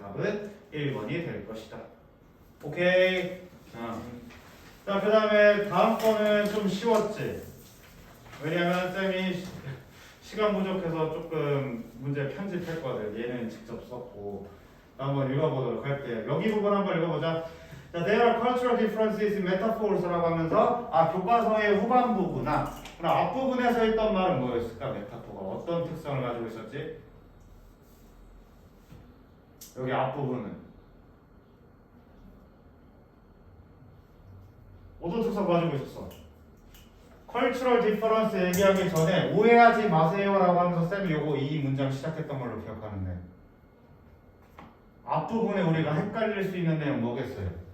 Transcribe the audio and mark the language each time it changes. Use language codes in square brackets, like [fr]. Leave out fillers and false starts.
[ko] 답은 1번이 될 것이다. 오케이. 자, 그 다음에 다음 거는 좀 쉬웠지. 왜냐면 쌤이 시간 부족해서 조금 문제 편집했거든. 얘는 직접 썼고. 한번 읽어보도록 할게요. 여기 부분 한번 읽어보자. [en] 자, there are cultural differences in metaphors [ko] 라고 하면서 교과서의 후반부구나. 그럼 앞부분에서 했던 말은 뭐였을까? 메타포가 어떤 특성을 가지고 있었지? 여기 앞부분은 어떤 특성 가지고 있었어? cultural difference 얘기하기 전에 오해하지 마세요라고 하면서 쌤이 요거 이 문장 시작했던 걸로 기억하는데 앞부분에 우리가 헷갈릴 수 있는 내용 뭐겠어요?